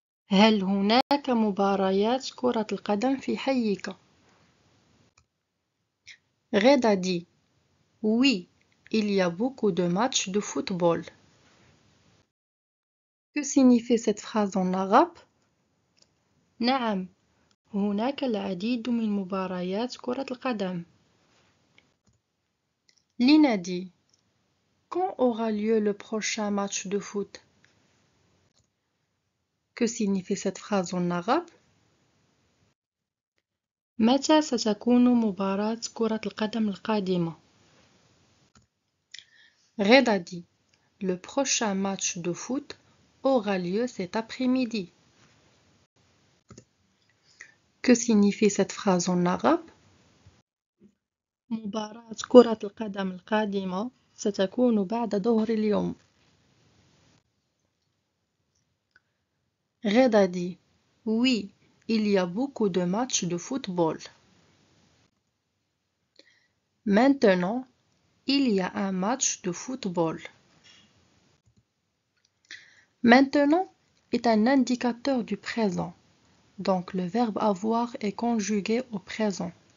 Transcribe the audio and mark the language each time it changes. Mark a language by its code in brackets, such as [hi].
[ar] هل هناك مباريات كرة القدم في حيك؟ [fr] Reda dit: oui, il y a beaucoup de matchs de football. Que signifie cette phrase en arabe? [ar] نعم، هناك العديد من مباريات كرة القدم. [fr] Lina dit: quand aura lieu le prochain match de foot? Que signifie cette phrase en arabe? [ar] متى ستكون مباراة كرة القدم القادمة؟ [fr] Reda dit: le prochain match de foot aura lieu cet après-midi. Que signifie cette phrase en arabe? [ar] مباراة كرة القدم القادمة ستكون بعد ظهر اليوم. [fr] Reda dit: oui, il y a beaucoup de matchs de football. Maintenant, il y a un match de football. Maintenant est un indicateur du présent, donc le verbe avoir est conjugué au présent.